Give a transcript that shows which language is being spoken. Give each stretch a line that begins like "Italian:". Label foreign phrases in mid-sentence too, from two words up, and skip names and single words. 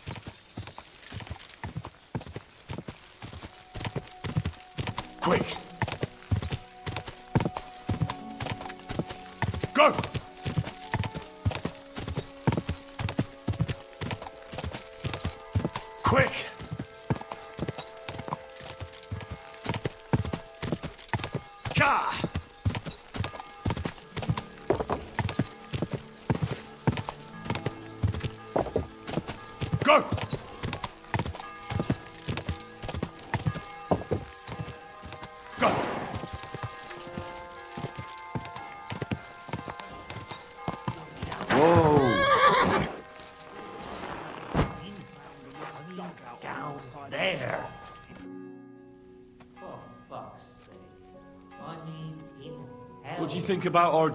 English: Quick! Go! Quick! Ka! Go! Go! Whoa! There. What do you think about our...